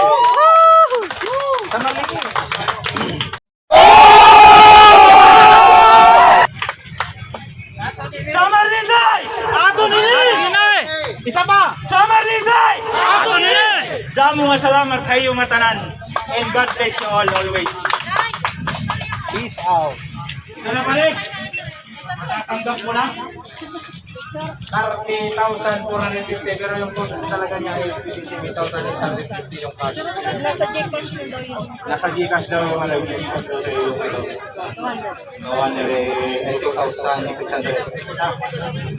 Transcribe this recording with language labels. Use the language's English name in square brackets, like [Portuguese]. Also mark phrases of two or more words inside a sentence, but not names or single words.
[Waray] Summer Linday! Ato nini! Isa pa! Summer Linday! Ato nini! Damo nga salamat kayo nga tanan. [English] And God bless you all always. Peace out. [Waray] Ito na balik. [Filipino] Matatanggap mo na. 30,450 pero yung total talaga niya is 27,850 yung cash. Nasa Gcash mo daw yun. Nasa Gcash daw yung ano, Gcash daw yung 2,600.